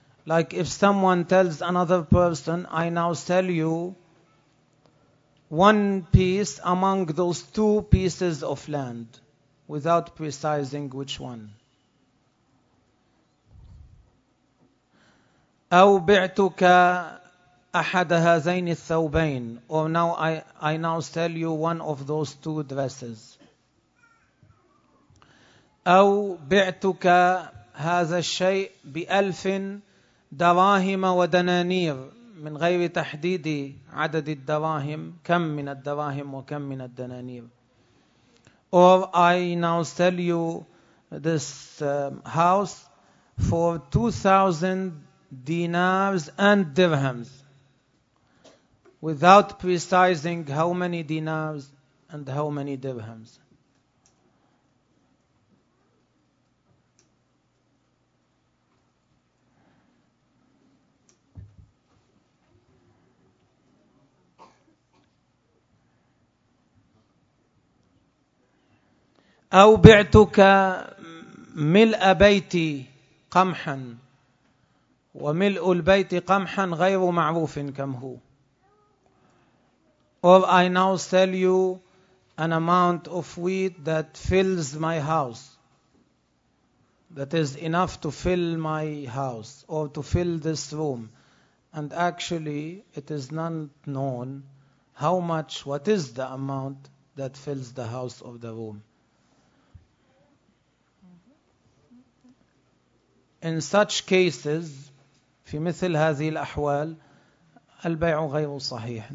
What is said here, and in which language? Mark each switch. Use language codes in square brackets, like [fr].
[en] Like if someone tells another person, I now sell you one piece among those two pieces of land, without precising which one. [ar] أو بعتك أحد هذين الثوبين، [en] or now I now sell you one of those two dresses. [ar] أو بعتك هذا الشيء بألف دراهم ودنانير من غير تحديد عدد الدراهم كم من الدراهم وكم من الدنانير. [en] Or I now sell you this house for 2,000 dinars and dirhams without precising how many dinars and how many dirhams. [ar] أو بعتك ملء بيتي قمحا وملء البيت قمحا غير معروف كم هو. [en] Or I now sell you an amount of wheat that fills my house, that is enough to fill my house or to fill this room, and actually it is not known how much, what is the amount that fills the house or the room. In such cases, [ar] في مثل هذه الأحوال, البيع غير صحيح.